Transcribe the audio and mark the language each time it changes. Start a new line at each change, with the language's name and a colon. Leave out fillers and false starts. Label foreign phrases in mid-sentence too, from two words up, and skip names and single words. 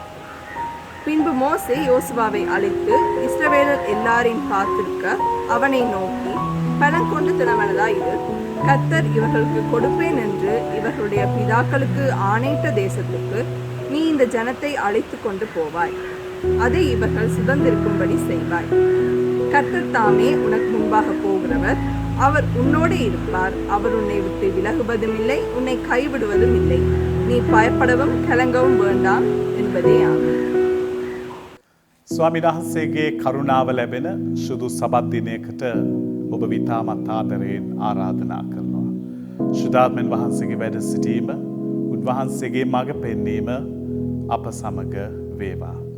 Tamil: பின்பு மோசே யோசுவாவை அழைத்து இஸ்ரவேலர் எல்லாரையும் பார்த்திருக்க அவனை நோக்கி, பலம் கொண்டு திடமனதாய் இரு, கர்த்தர் இவர்களுக்கு கொடுப்பேன் என்று இவர்களுடைய பிதாக்களுக்கு ஆணையிட்ட தேசத்துக்கு நீ இந்த ஜனத்தை அழைத்து கொண்டு போவாய், அதை இவர்கள் சுதந்திரிக்கும்படி செய்வாய். கர்த்தர் தாமே உனக்கு முன்பாக போகிறவர், அவர் உன்னோடு இருப்பார். அவர் உன்னை விட்டு விலகுவதும் இல்லை, உன்னை கைவிடுவதும் இல்லை. நீ பயப்படவும் கலங்கவும் வேண்டாம் என்பதே ஆகும்.
Sinhala: ස්වාමීන් වහන්සේගේ කරුණාව ලැබෙන සුදු සබත් දිනයකට ඔබ විතාමත් ආදරයෙන් ආරාධනා කරනවා. ශුද්ධාත්මයන් වහන්සේගේ වැඩ සිටීම, උන්වහන්සේගේ මඟ පෙන්වීම අප සමග වේවා.